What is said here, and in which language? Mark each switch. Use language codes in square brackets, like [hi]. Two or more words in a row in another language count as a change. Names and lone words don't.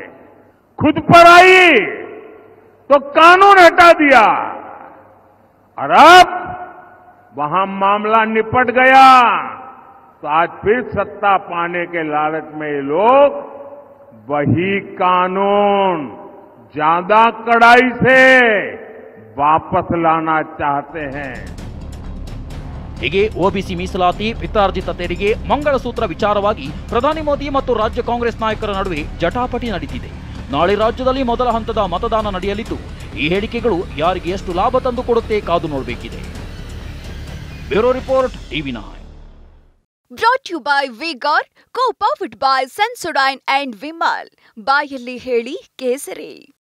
[hi] खुद पर आई तो कानून हटा दिया और अब वहां मामला निपट गया. तो आज फिर सत्ता पाने के लालच में ये लोग वही कानून ज्यादा कड़ाई से वापस लाना चाहते हैं. [kn] ಹೀಗೆ ಒಬಿಸಿ ಮೀಸಲಾತಿ, ಪಿತ್ರಾರ್ಜಿತ ತೆರಿಗೆ, ಮಂಗಳಸೂತ್ರ ವಿಚಾರವಾಗಿ ಪ್ರಧಾನಿ ಮೋದಿ ಮತ್ತು ರಾಜ್ಯ ಕಾಂಗ್ರೆಸ್ ನಾಯಕರ ನಡುವೆ ಜಟಾಪಟಿ ನಡೆದಿದೆ. ನಾಳೆ ರಾಜ್ಯದಲ್ಲಿ ಮೊದಲ ಹಂತದ ಮತದಾನ ನಡೆಯಲಿದ್ದು ಈ ಹೇಳಿಕೆಗಳು ಯಾರಿಗೆ ಎಷ್ಟು ಲಾಭ ತಂದು ಕೊಡುತ್ತೆ ಕಾದು ನೋಡಬೇಕಿದೆ. [en] Bureau Report, TV9. Brought to you by Vigor, co-powered by Sensodyne and Vimal. [kn] ಬಾಯಲ್ಲಿ ಹೇಳಿ ಕೇಸರಿ.